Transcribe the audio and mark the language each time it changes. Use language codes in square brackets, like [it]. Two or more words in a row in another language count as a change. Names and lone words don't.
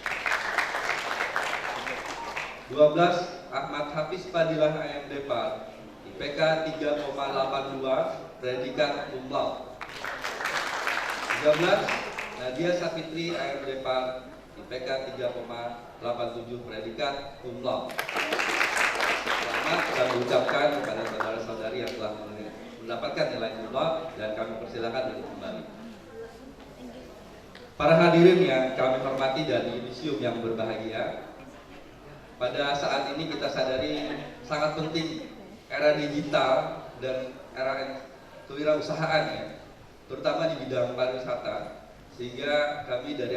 [id] 12. Ahmad Hafiz Fadilah AMD 4, IPK 3,82 predikat [la] cum laude. [id] 13. Nadia Safitri AMD 4, IPK 3,87 predikat [la] cum laude. [id] Selamat kami ucapkan kepada saudara-saudari yang telah mendapatkan nilai [la] cum laude [id] dan kami persilakan untuk kembali. Para hadirin yang kami hormati dan yudisium yang berbahagia, pada saat ini kita sadari sangat penting era digital dan era kewirausahaan ya, terutama di bidang pariwisata, sehingga kami dari